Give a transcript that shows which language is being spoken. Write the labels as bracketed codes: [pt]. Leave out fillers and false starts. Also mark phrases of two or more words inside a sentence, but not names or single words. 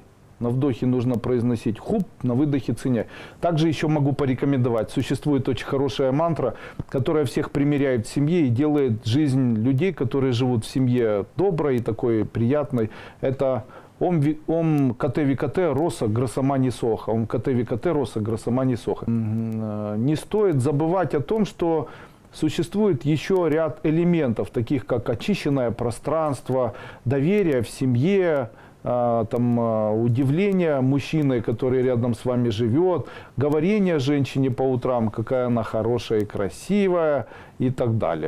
[ru] На вдохе нужно произносить «хуп», на выдохе «циняй». Также еще могу порекомендовать. Существует очень хорошая мантра, которая всех примиряет в семье и делает жизнь людей, которые живут в семье, доброй и такой приятной. Это «Ом кате викате роса грасамани соха». «Ом кате викате роса грасамани соха». Не стоит забывать о том, что существует еще ряд элементов, таких как очищенное пространство, доверие в семье, удивление мужчины, который рядом с вами живет, говорение женщине по утрам, какая она хорошая и красивая и так далее.